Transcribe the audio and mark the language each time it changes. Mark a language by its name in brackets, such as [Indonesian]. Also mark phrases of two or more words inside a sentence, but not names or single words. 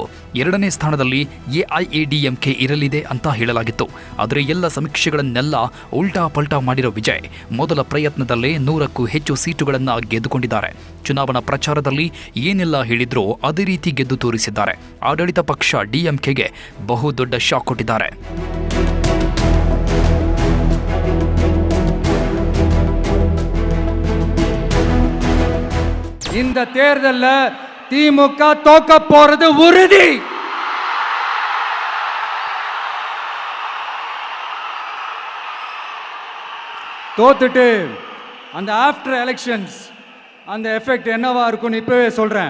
[Kannada] 2ನೇ ಸ್ಥಾನದಲ್ಲಿ ಎಐಎಡಿಎಂಕೆ ಇರಲಿದೆ ಅಂತ ಹೇಳಲಾಗಿತ್ತು. ಆದರೆ ಎಲ್ಲ ಸಮೀಕ್ಷೆಗಳನ್ನೆಲ್ಲ ಉಲ್ಟಾ ಪಲ್ಟಾ ಮಾಡಿರೋ ವಿಜಯ್ ಮೊದಲ ಪ್ರಯತ್ನದಲ್ಲೇ 100ಕ್ಕೂ ಹೆಚ್ಚು ಸೀಟುಗಳನ್ನು ಗೆದ್ದುಕೊಂಡಿದ್ದಾರೆ. ಚುನಾವಣಾ ಪ್ರಚಾರದಲ್ಲಿ ಏನೆಲ್ಲ ಹೇಳಿದ್ರೋ ಅದೇ ರೀತಿ ಗೆದ್ದು ತೋರಿಸಿದ್ದಾರೆ. ಆಡಳಿತ ಪಕ್ಷ ಡಿಎಂಕೆಗೆ ಬಹುದೊಡ್ಡ ಶಾಕ್ ಕೊಟ್ಟಿದ್ದಾರೆ. [Tamil] இந்த தேர்தல்ல திமுக தோக்க போறது உறுதி. தோத்துட்டு அந்த [English] after elections [Tamil] அந்த எஃபெக்ட் என்னவா இருக்கும்னு இப்பவே சொல்றேன்.